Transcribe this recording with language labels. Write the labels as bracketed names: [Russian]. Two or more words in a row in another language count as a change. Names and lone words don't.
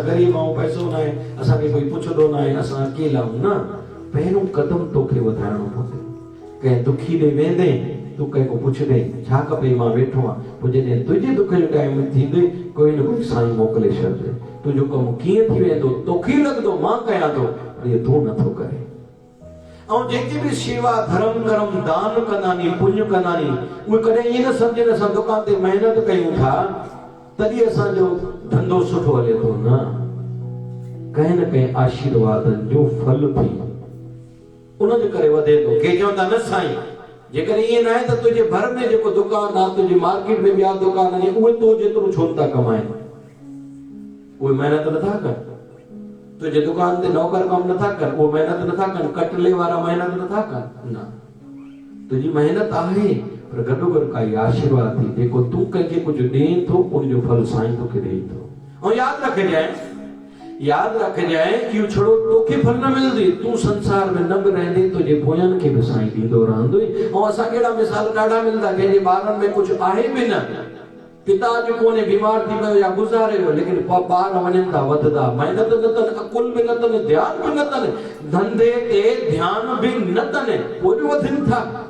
[Sindhi] ग़रीब आहियूं पैसो न आहे असांखे कोई पुछंदो न आहे असां अकेला आहियूं न पहिरियों कदम तोखे वधाइणो पवंदो कंहिं दुखी ॾे वेंदे तू कंहिंखो पुछंदे छा खपे मां वेठो आहियां पोइ जॾहिं तुंहिंजे दुख जो टाइम थींदे कोई न कोई साईं मोकिले छॾिजे तुंहिंजो कमु कीअं थी वेंदो तोखे लॻंदो मां कयां थो पर इहो तूं नथो करे और जेके भी सेवा धर्म कर्म दान कंदानी पुण्य कंदानी उहे कॾहिं ईअं न सम्झनि असां दुकान ते महिनत कयूं था तॾहिं असांजो धंधो सुठो हले थो न कंहिं न कंहिं आशीर्वादनि जो फल थी उनजे करे वधे थो के चवंदा न साईं जेकर ईअं न आहे त तुंहिंजे भर में जेको दुकान आहे तुंहिंजे मार्केट में ॿिया दुकान आहिनि उहे तो जेतिरो छो था कमाइनि उहे महिनत नथा कनि तुझे दुकान ते नौकर कम नथा कर वो मेहनत नथा कर कटले वाला मेहनत नथा कर ना तुझी मेहनत आहे पर गॾो गॾु काई आशीर्वाद थी जेको तू कंहिंखे कुझु ॾे थो उनजो फल साईं तोखे ॾेई थो ऐं यादि रखजांइ कि छड़ो तोखे फल न मिलंदी तू संसार में न बि रहंदे तुझे पोयनि खे बि साईं ॾींदो रहंदो ऐं असांखे अहिड़ा मिसाल ॾाढा मिलंदा कंहिंजे ॿारनि में कुझु आहे बि न पिता जो कोने बीमार थी वियो या गुज़ारे वियो लेकिन ॿार वञनि था वधंदा महिनत न अथनि अकुल बि न अथनि ध्यानु बि न अथनि धंधे ते ध्यानु बि न अथनि पोइ बि वधनि था